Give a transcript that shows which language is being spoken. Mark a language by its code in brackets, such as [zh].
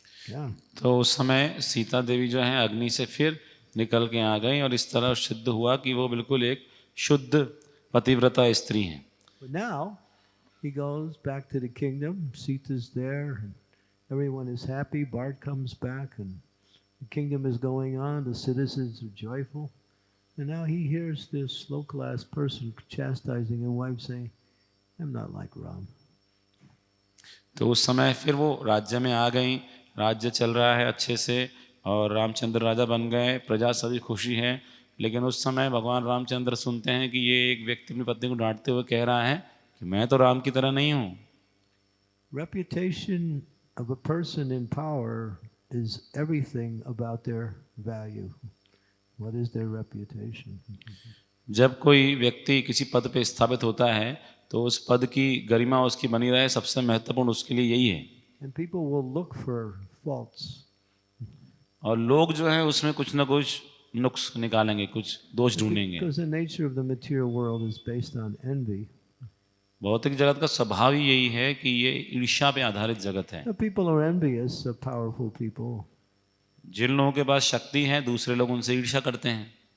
[hi] Yeah. तो उस समय सीता देवी जो है अग्नि से फिर निकल के आ गई और इस तरह सिद्ध हुआ कि वो बिल्कुल एक शुद्ध पतिव्रता स्त्री हैं. [en] But now he goes back to the kingdom. Sita's there, and everyone is happy. Bart comes back, and the kingdom is going on. The citizens are joyful. And now he hears this low-class person chastising his wife, saying, "I'm not like Ram." [hi] तो उस समय फिर वो राज्य में आ गई. राज्य चल रहा है अच्छे से और रामचंद्र राजा बन गए, प्रजा सभी खुशी है. लेकिन उस समय भगवान रामचंद्र सुनते हैं कि ये एक व्यक्ति अपनी पत्नी को डांटते हुए कह रहा है कि मैं तो राम की तरह नहीं हूँ. [en] Reputation of a person in power is everything about their value. What is their reputation? [hi] जब कोई व्यक्ति किसी पद पे स्थापित होता है तो उस पद की गरिमा उसकी बनी रहे, सबसे महत्वपूर्ण उसके लिए यही है। [en] And people will look for faults. [hi] और लोग जो हैं उसमें कुछ ना कुछ नुक्स निकालेंगे, कुछ दोष ढूंढेंगे। [en] Because the nature of the material world is based on envy. [hi] भौतिक जगत का स्वभाव ही यही है कि ये ईर्ष्या पे आधारित जगत है। [en] The people are envious of powerful people. [hi] जिन लोगों के पास शक्ति है दूसरे लोग उनसे ईर्ष्या करते हैं।